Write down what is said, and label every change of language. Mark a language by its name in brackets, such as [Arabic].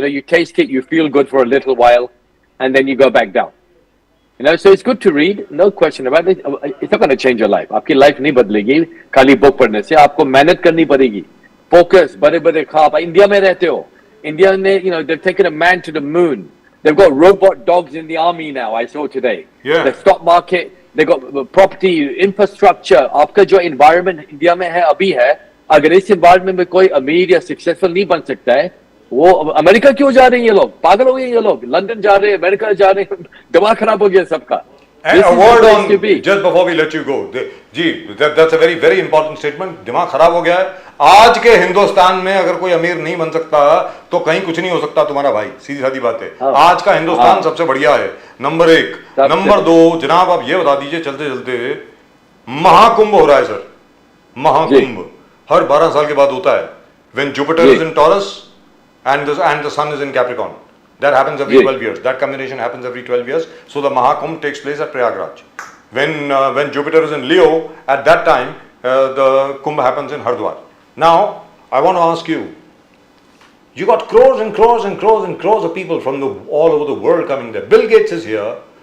[English] You know, you taste it, you feel good for a little while, and then you go back down. You know, so it's good to read, no question about it. It's not going to change your life. [Hindi] आपकी life नहीं बदलेगी खाली book पढ़ने से. आपको मेहनत करनी पड़ेगी. Focus, बड़े-बड़े ख्वाब. इंडिया में रहते हो. [English] India ने, you know, they've taken a man to the moon. They've got robot dogs in the army now. I saw today. Yeah. The stock market. They got property, infrastructure. [Hindi] आपका जो environment India में है अभी है, अगर इस environment में कोई अमीर या successful नहीं बन सकता है, वो अमेरिका क्यों जा रहे हैं ये लोग? पागल हो गए ये लोग. लंदन जा रहे हैं, अमेरिका जा रहे हैं. दिमाग खराब हो गया सबका. [English] And a word on, just before we let you go, that's a very, very important statement. [Hindi] दिमाग खराब हो गया है. आज के हिंदुस्तान में अगर कोई अमीर नहीं बन सकता तो कहीं कुछ नहीं हो सकता तुम्हारा भाई. सीधी सादी बात है. आज का हिंदुस्तान सबसे बढ़िया है. नंबर 1. नंबर 2, जनाब आप ये बता दीजिए चलते चलते, महाकुंभ हो रहा है सर. महाकुंभ हर 12 साल के बाद होता है. [English] When Jupiter is in Taurus and the sun is in Capricorn. That happens every 12 years. That combination happens every 12 years. So the Mahakumbh takes place at Prayagraj. When Jupiter is in Leo, at that time the Kumbh happens in Hardwar. Now I want to ask you. You got crores and crores and crores and crores of people from all over the world coming there. Bill Gates is here.